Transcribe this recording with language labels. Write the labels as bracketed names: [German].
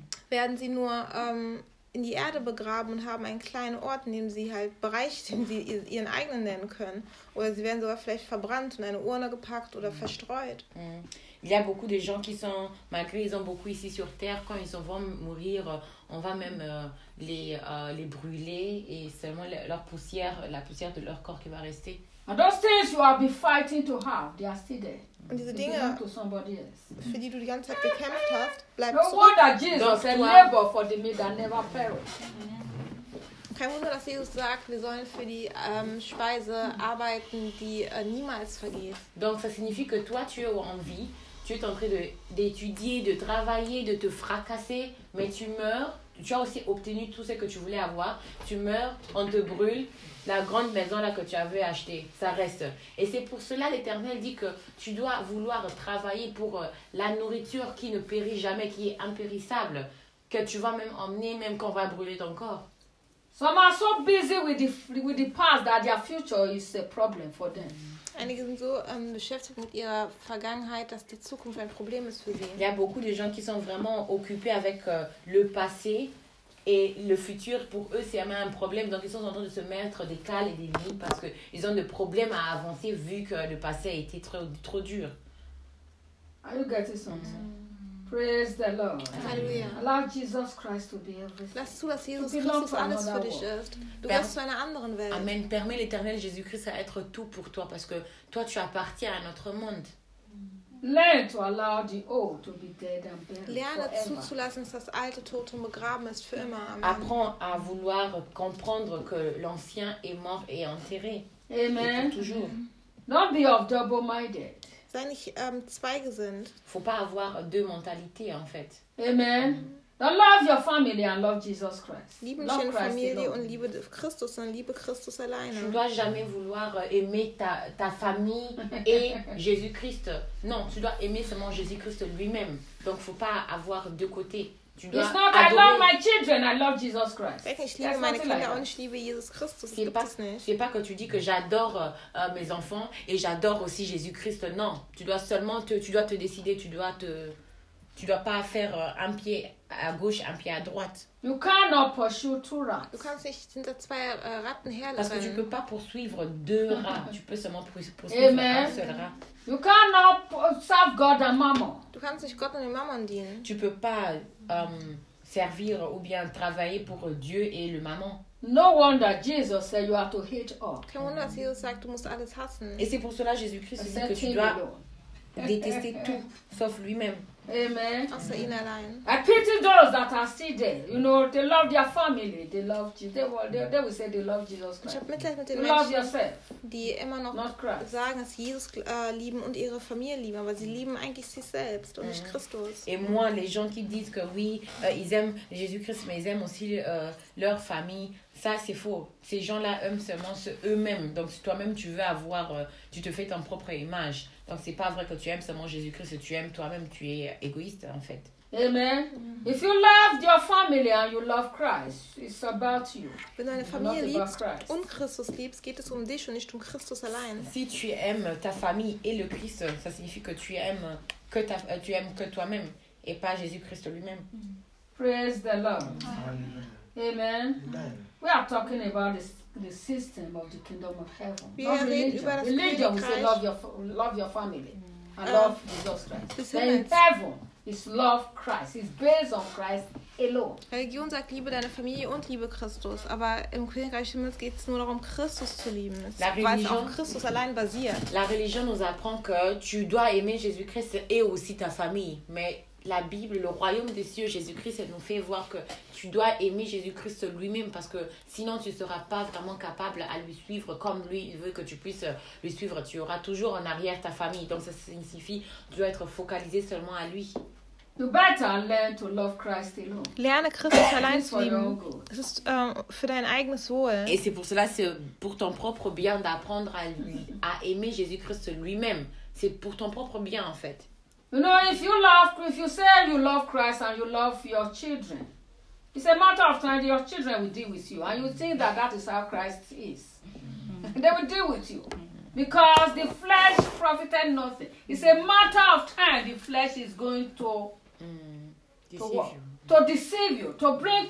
[German] Werden sie nur in die Erde begraben und haben einen kleinen Ort, in dem sie halt Bereich, den sie ihren eigenen nennen können. Oder sie werden sogar vielleicht verbrannt in eine Urne gepackt oder verstreut. [French] Il y a beaucoup de gens qui sont, malgré ils ont beaucoup ici sur terre, quand ils vont mourir, on va même les brûler et seulement leur poussière, la poussière de leur corps qui va rester. [English] And those things you have been fighting to have, they are still there. [German] Und diese Dinge, [English] to somebody else. [German] Für die du die ganze Zeit gekämpft hast, bleibt [English] no [German] zurück. [English] No wonder Jesus said, labor for the meat that never perish. [German] Kein Wunder, dass Jesus sagt, wir sollen für die Speise arbeiten, die niemals vergeht. [French] Donc ça signifie que toi tu es en vie. Tu es en train d'étudier, de travailler, de te fracasser, mais tu meurs. Tu as aussi obtenu tout ce que tu voulais avoir. Tu meurs, on te brûle. La grande maison là que tu avais achetée, ça reste. Et c'est pour cela l'Éternel dit que tu dois vouloir travailler pour la nourriture qui ne périt jamais, qui est impérissable, que tu vas même emmener, même qu'on va brûler ton corps. [English] Some are so busy with the past that their future is a problem for them. [German] Einige sind so beschäftigt mit ihrer Vergangenheit, dass die Zukunft ein Problem ist für sie. [French] Il y a beaucoup de gens qui sont vraiment occupés avec le passé et le futur. Pour eux, c'est même un problème. Donc, ils sont en train de se mettre des cales et des limites parce qu'ils ont des problèmes à avancer vu que le passé a été trop dur. [English] Are you getting something? Mm. Praise the Lord. [German] Halleluja. [English] Allow Jesus Christ to be everything. [German] Lass zu, dass Jesus Christus alles für dich ist. Du gehst zu einer anderen Welt. Amen. [French] Permet l'Éternel Jésus-Christ à être tout pour toi, parce que toi tu appartiens à notre monde. [English] Learn to allow the old to be dead and buried. [German] Lerne zuzulassen, dass das alte tot und begraben ist für immer. Amen. [French] Apprends à vouloir comprendre que l'ancien est mort et enterré. Amen. Et toujours. [English] Not be of double minded. [German] Sei nicht zweigesinnt. [French] Faut pas avoir deux mentalités en fait. Amen. [English] Don't love your family and love Jesus Christ. [German] Liebe deine Familie und liebe Christus, sondern liebe Christus alleine. [French] Tu ne dois jamais vouloir aimer ta famille et Jésus-Christ. Non, tu dois aimer seulement Jésus-Christ lui-même. Donc faut pas avoir deux côtés. Tu dois [English] It's not [French] adorer. [English] I love my children, I love Jesus Christ. [German] Ich liebe meine Kinder und ich liebe Jesus Christus. [French] C'est pas, que tu dis que j'adore mes enfants et j'adore aussi Jésus-Christ. Non, tu dois seulement te décider, tu dois pas faire un pied à gauche, un pied à droite. [English] You cannot pursue two rats. [German] Du kannst nicht hinter zwei Ratten herlaufen. [French] Parce que tu peux pas poursuivre deux rats. Tu peux seulement poursuivre Amen. Un seul rat. [English] You cannot serve God and Mammon. [German] Du kannst nicht Gott und dem Mammon dienen. [French] Tu peux pas servir ou bien travailler pour Dieu et le Mammon. [English] No wonder Jesus said you have to hate all. [German] Kein Wunder, dass Jesus sagt, du musst alles hassen. [French] Et c'est pour cela Jésus-Christ dit que tu dois détester tout sauf lui-même. [English] Amen. I pity those that are still there. You know, they love their family. They love Jesus. They will say they love Jesus Christ. You love yourself. [German] Die immer noch sagen, dass Jesus lieben und ihre Familie lieben, aber sie lieben eigentlich sich selbst und nicht Christus. [French] Et moi, les gens qui disent que oui, ils aiment Jésus-Christ, mais ils aiment aussi leur famille. Ça, c'est faux. Ces gens-là aiment seulement eux-mêmes. Donc, si toi-même, tu veux avoir, tu te fais ton propre image. Donc, c'est pas vrai que tu aimes seulement Jésus-Christ, tu aimes toi-même, tu es égoïste, en fait. Amen. [English] If you love your family and you love Christ, it's about you. [German] Wenn deine Familie liebst und Christus liebst, geht es um dich und nicht um Christus allein. [French] Si tu aimes ta famille et le Christ, ça signifie que tu aimes que toi-même et pas Jésus-Christ lui-même. [English] Praise the Lord. Amen. Amen. Amen. We are talking about the system of the kingdom of heaven. Religion, we say love your family and love Jesus Christ. Then in heaven, it's love Christ. It's based on Christ alone. [German] Religion sagt liebe deine Familie und liebe Christus, aber im Königreich Himmels geht es nur darum Christus zu lieben. Weil es auf Christus allein basiert. [French] La religion nous apprend que tu dois aimer Jésus-Christ et aussi ta famille, mais la Bible, le royaume des cieux, Jésus-Christ, elle nous fait voir que tu dois aimer Jésus-Christ lui-même parce que sinon tu ne seras pas vraiment capable à lui suivre comme lui veut que tu puisses lui suivre. Tu auras toujours en arrière ta famille. Donc ça signifie que tu dois être focalisé seulement à lui. [English] You better learn to love Christ alone. [German] Lerne Christus allein zu lieben. Es ist für dein eigenes Wohl. [French] Et c'est pour cela, c'est pour ton propre bien d'apprendre à aimer Jésus-Christ lui-même. C'est pour ton propre bien en fait. [English] You know, if you say you love Christ and you love your children, it's a matter of time your children will deal with you, and you think that is how Christ is. They will deal with you because the flesh profited nothing. It's a matter of time the flesh is going to deceive you, to bring.